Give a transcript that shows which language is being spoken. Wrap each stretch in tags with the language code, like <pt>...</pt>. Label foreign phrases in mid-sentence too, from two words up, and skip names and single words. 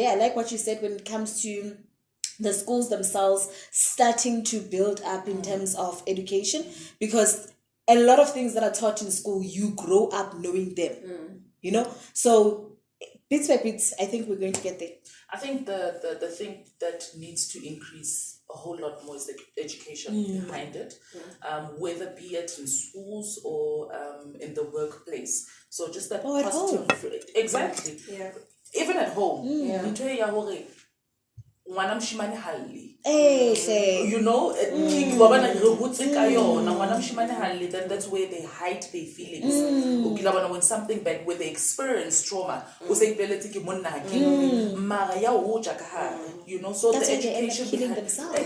<en>I like what you said when it comes to the schools themselves starting to build up in terms of education, because a lot of things that are taught in school, you grow up knowing them, so bits by bits, I think we're going to get there. I think the thing that needs to increase a whole lot more is the education behind it, whether be it in schools or in the workplace. So just that positive, exactly. Yeah. Even at home,</en> <st>ngwana moshimane ha lle</st> <en>then that's where they hide their feelings. When something bad, when they experience trauma, so that's the why they end up education killing behind themselves.</en>